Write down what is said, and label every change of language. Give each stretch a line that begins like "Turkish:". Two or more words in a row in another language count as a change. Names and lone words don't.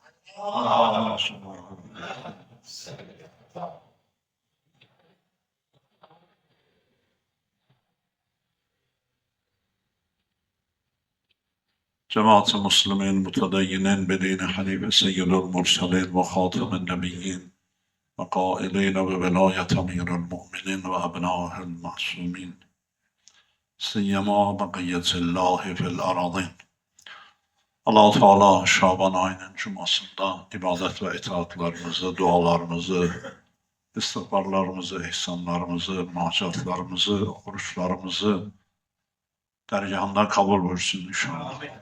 Arabic: جماعة المسلمين المتدينين بدين حنيف سيد المرسلين وخاتم النبيين وقائلين بولاية أمير المؤمنين وأبنائه المعصومين سيما بقية الله في الأراضين.
Turkish: Allah Teala Şaban ayının cumasında ibadet ve itaatlarımızı, dualarımızı, istiğfarlarımızı, ihsanlarımızı, munacatlarımızı, oruçlarımızı dergahında kabul buyursun inşallah.